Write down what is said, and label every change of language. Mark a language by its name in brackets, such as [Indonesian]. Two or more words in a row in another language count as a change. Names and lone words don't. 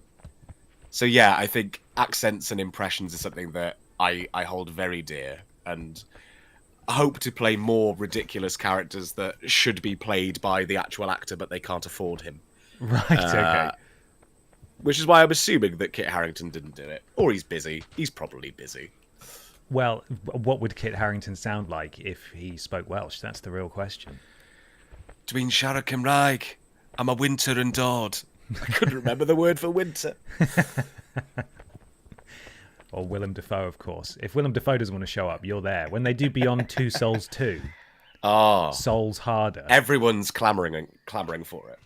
[English] So yeah, I think accents and impressions is something that I hold very dear, and I hope to play more ridiculous characters that should be played by the actual actor, but they can't afford him. Right, okay. Which is why I'm assuming that Kit Harington didn't do it. Or he's busy. He's probably busy. Well, what would Kit Harington sound like if he spoke Welsh? That's the real question. [Welsh] Dwi'n siarad Cymraeg. [English] I'm a winter and dod. I couldn't remember the word for winter. Or Willem Dafoe, of course. If Willem Dafoe doesn't want to show up, you're there. When they do Beyond Two Souls 2, Souls Harder. Everyone's clamoring for it.